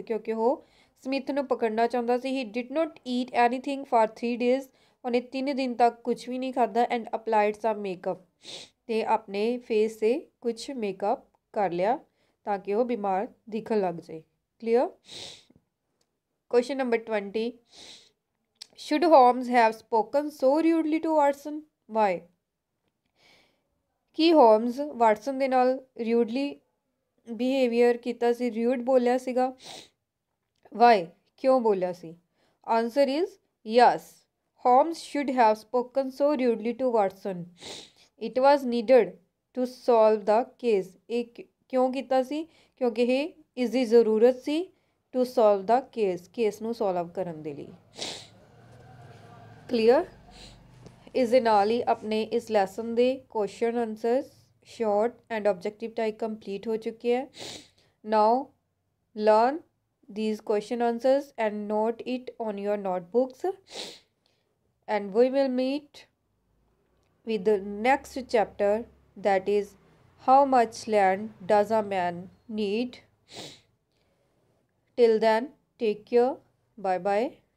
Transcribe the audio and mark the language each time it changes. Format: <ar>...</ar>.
<pa>ਕਿਉਂਕਿ ਉਹ ਸਮਿਥ ਨੂੰ ਪਕੜਨਾ ਚਾਹੁੰਦਾ ਸੀ।</pa> <en>He did not eat anything for 3 days।</en> <pa>ਉਹਨੇ 3 ਦਿਨ ਤੱਕ ਕੁਝ ਵੀ ਨਹੀਂ ਖਾਧਾ।</pa> <en>and applied some makeup</en> <pa>ਤੇ ਆਪਣੇ ਫੇਸ 'ਤੇ ਕੁਝ ਮੇਕਅਪ ਕਰ ਲਿਆ ਤਾਂ ਕਿ ਉਹ ਬਿਮਾਰ ਦਿਖਣ ਲੱਗ ਜਾਏ।</pa> <en>Clear. Question number 20 should Holmes have spoken so rudely to Watson? Why?</en> <pa>Ki homes Watson ਦੇ ਨਾਲ ਰਿਊਡਲੀ ਬਿਹੇਵੀਅਰ ਕੀਤਾ ਸੀ, ਰਿਊਡ ਬੋਲਿਆ ਸੀਗਾ।</pa> <en>why</en> <pa>ਕਿਉਂ ਬੋਲਿਆ ਸੀ।</pa> <en>Answer is yes Holmes should have spoken so rudely to Watson. It was needed to solve the case.</en> <pa>ਇਹ ਕਿਉਂ ਕੀਤਾ ਸੀ ਕਿਉਂਕਿ ਇਹ ਇਸ ਦੀ ਜ਼ਰੂਰਤ ਸੀ ਟੂ ਸੋਲਵ ਦਾ ਕੇਸ ਨੂੰ ਸੋਲਵ ਕਰਨ ਦੇ ਲਈ। ਕਲੀਅਰ। ਇਸ ਦੇ ਨਾਲ ਹੀ ਆਪਣੇ ਇਸ ਲੈਸਨ ਦੇ question answers short and objective type complete ਹੋ ਚੁੱਕੇ ਹੈ।</pa> <en>Now learn these question answers and note it on your notebooks, and we will meet with the next chapter, that is how much land does a man need. Till then, take care. Bye bye.</en>